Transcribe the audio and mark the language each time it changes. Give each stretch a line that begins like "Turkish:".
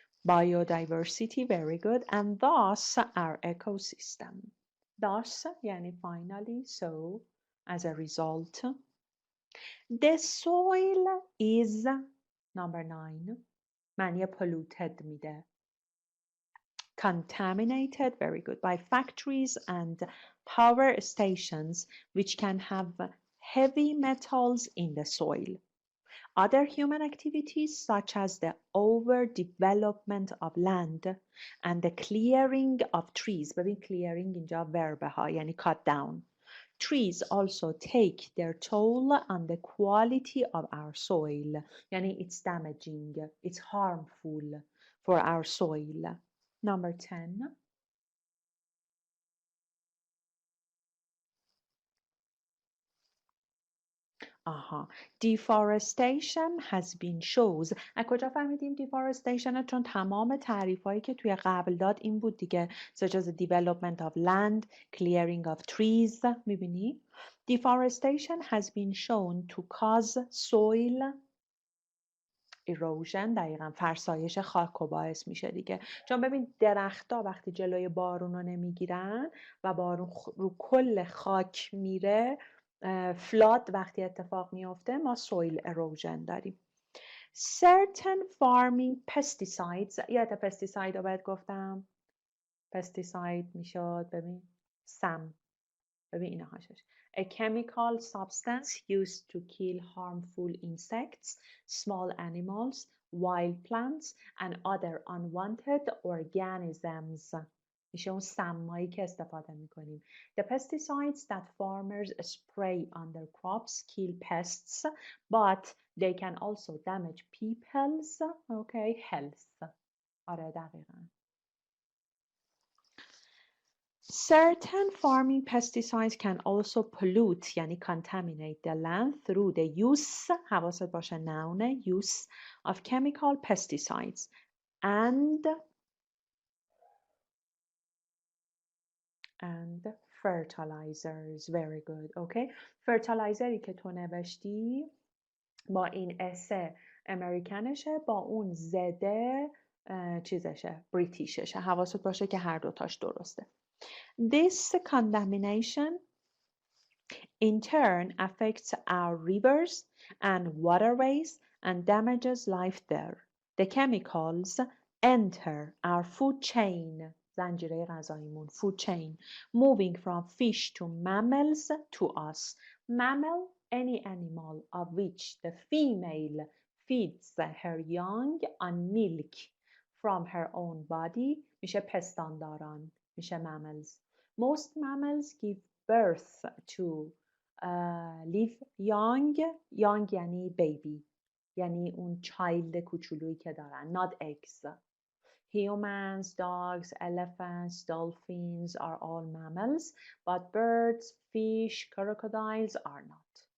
English: Biodiversity, very good, and thus our ecosystem. Thus یعنی finally, so, as a result. The soil is number 9.
Persian: معنی polluted میده.
English: Contaminated, very good, by factories and power stations which can have heavy metals in the soil. Other human activities such as the overdevelopment of land and the clearing of trees.
Persian: ببین clearing اینجا verb ها یعنی
English: cut down. Trees also take their toll on the quality of our soil. Yani it's damaging, it's harmful for our soil. Number 10. Deforestation has been shows.
Persian: از کجا فهمیدیم deforestation؟ چون تمام تعریف هایی که توی قبل داد این بود دیگه.
English: such as the development of land, clearing of trees.
Persian: میبینی؟
English: Deforestation has been shown to cause soil erosion.
Persian: دقیقا فرسایش خاک و باعث میشه دیگه. چون ببین درختها وقتی جلوی بارون رو نمیگیرن و بارون رو کل خاک میره، فلاد وقتی اتفاق میفته ما سویل اروژن داریم.
English: Certain farming pesticides.
Persian: یاد پستیساید رو باید گفتم. پستیساید میشد ببین سم. ببین اینا هاشش.
English: A chemical substance used to kill harmful insects, small animals, wild plants and other unwanted organisms.
Persian: میشه اون سمایی که استفاده میکنیم.
English: The pesticides that farmers spray on their crops kill pests, but they can also damage people's health.
Persian: آره دقیقاً.
English: Certain farming pesticides can also pollute یعنی contaminate the land through the use
Persian: حواست باشه
English: noun use of chemical pesticides and fertilizers. Very good. Okay.
Persian: fertilizeri که تو نوشتی با این اسه امریکنشه، با اون زده چیزشه بریتیششه. حواست باشه که هر دوتاش درسته.
English: This contamination in turn affects our rivers and waterways and damages life there. The chemicals enter our food chain.
Persian: زنجیره غذاییمون
English: food chain, moving from fish to mammals to us. Mammal, any animal of which the female feeds her young on milk from her own body
Persian: میشه پستانداران، میشه
English: mammals. Most mammals give birth to live young.
Persian: Young یعنی baby، یعنی اون child کوچولویی که دارن.
English: not eggs. Humans, dogs, elephants, dolphins are all mammals, but birds, fish, crocodiles are not.